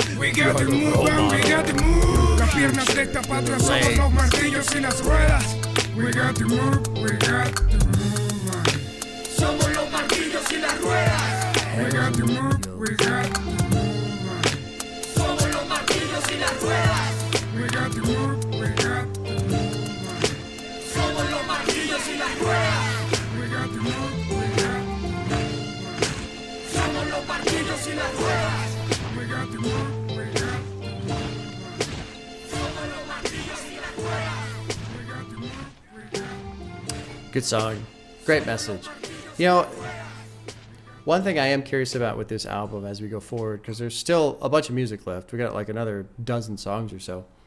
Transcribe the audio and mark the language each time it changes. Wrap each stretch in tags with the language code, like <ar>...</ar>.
<en>We got to move on, we got to move.</en> <es>Las piernas de esta patria somos los martillos y las ruedas.</es> <en>We got to move, we got to move.</en> <es>Somos los martillos y las ruedas.</es> <en>We got to move, we got to move.</en> <es>Somos los martillos y las ruedas.</es> <en>We got to move, we got to move.</en> <es>Somos los martillos y las ruedas.</es> <en>We got to move, we got to move.</en> <es>Somos los martillos y las ruedas.</es> <en>We got to move, we got to move.</en> <es>Somos los martillos y las ruedas.</es> <en>We got to move, we got to move. Good song. Great message. One thing I am curious about with this album as we go forward, because there's still a bunch of music left. We got like another dozen songs or so.</en>